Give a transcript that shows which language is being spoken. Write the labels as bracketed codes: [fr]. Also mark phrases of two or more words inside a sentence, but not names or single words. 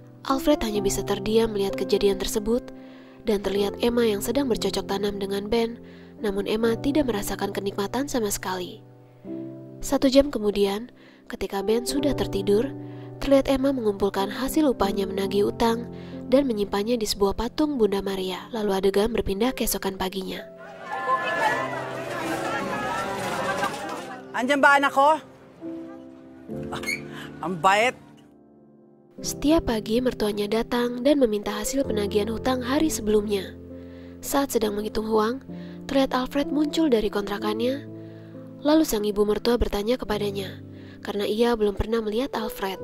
[id] Alfred hanya bisa terdiam melihat kejadian tersebut, dan terlihat Emma yang sedang bercocok tanam dengan Ben, namun Emma tidak merasakan kenikmatan sama sekali. 1 jam kemudian, ketika Ben sudah tertidur, terlihat Emma mengumpulkan hasil upahnya menagih utang dan menyimpannya di sebuah patung Bunda Maria. Lalu adegan berpindah keesokan paginya. [tl] Andyan ba anak ko? Ang bait. [id] Setiap pagi mertuanya datang dan meminta hasil penagihan hutang hari sebelumnya. Saat sedang menghitung uang, terlihat Alfred muncul dari kontrakannya. Lalu sang ibu mertua bertanya kepadanya, karena ia belum pernah melihat Alfred.